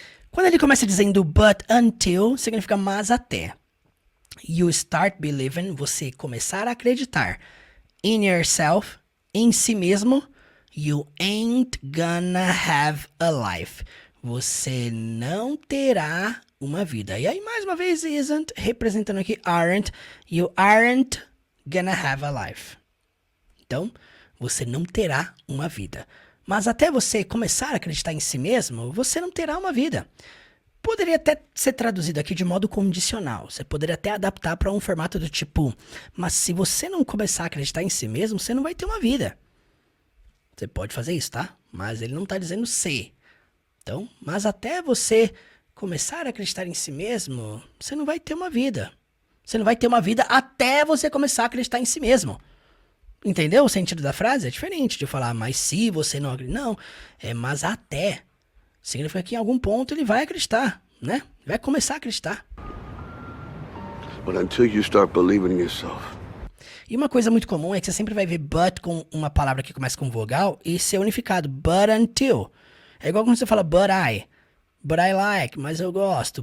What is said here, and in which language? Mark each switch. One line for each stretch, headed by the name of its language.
Portuguese: Quando ele começa dizendo
English: but until,
Portuguese: significa mas até.
English: You start believing,
Portuguese: você começar a acreditar.
English: In yourself,
Portuguese: em si mesmo,
English: you ain't gonna have a life.
Portuguese: Você não terá uma vida. E aí, mais uma vez, isn't, representando aqui aren't.
English: You aren't gonna have a life.
Portuguese: Então, você não terá uma vida. Mas até você começar a acreditar em si mesmo, você não terá uma vida. Poderia até ser traduzido aqui de modo condicional. Você poderia até adaptar para um formato do tipo, mas se você não começar a acreditar em si mesmo, você não vai ter uma vida. Você pode fazer isso, tá? Mas ele não está dizendo se. Então, mas até você começar a acreditar em si mesmo, você não vai ter uma vida. Você não vai ter uma vida até você começar a acreditar em si mesmo. Entendeu o sentido da frase? É diferente de falar, mas se você não acredita. Não, é mas até. Significa que em algum ponto ele vai acreditar, né? Vai começar a acreditar.
English: But until you start believing in yourself.
Portuguese: E uma coisa muito comum é que você sempre vai ver but com uma palavra que começa com vogal e ser unificado. But until. É igual quando você fala
English: but I like,
Portuguese: mas eu gosto.